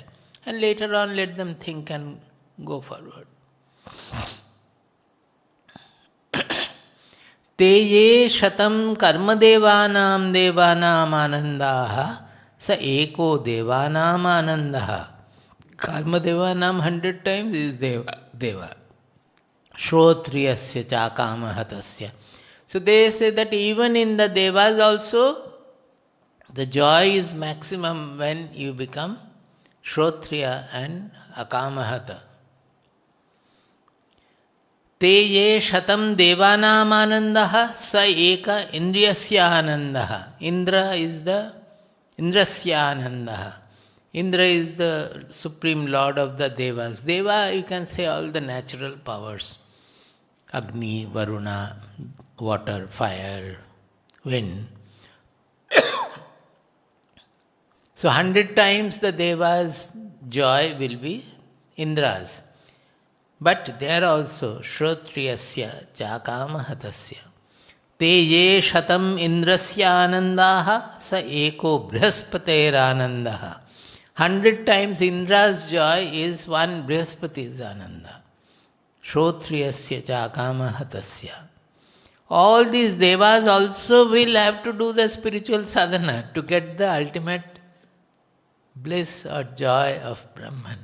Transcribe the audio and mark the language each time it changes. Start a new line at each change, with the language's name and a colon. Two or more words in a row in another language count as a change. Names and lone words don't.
English: And later on let them think and go forward.
Sanskrit: Te ye shatam karma devanam anandaha sa eko devanam anandaha. Karma devanam
English: 100 times is deva.
Sanskrit: Shrotriyasya cha kamahatasya.
English: So they say that even in the devas also, the joy is maximum when you become Shrotriya and akamahata.
Sanskrit: Te ye shatam devanam anandaha sa eka indriyasya anandaha.
English: Indra is the
Sanskrit: indrasya anandaha.
English: Indra is the supreme lord of the devas. Deva, you can say all the natural powers. Agni, Varuna, water, fire, wind. So 100 times the devas' joy will be Indra's. But there also,
Sanskrit: Shrotriyasya Chakamahatasya. Te ye shatam indrasya anandaha sa eko Brihaspati's anandaha.
English: 100 times Indra's joy is one Brihaspati's ananda.
Sanskrit: Shrotriyasya Chakamahatasya.
English: All these devas also will have to do the spiritual sadhana to get the ultimate bliss or joy of Brahman.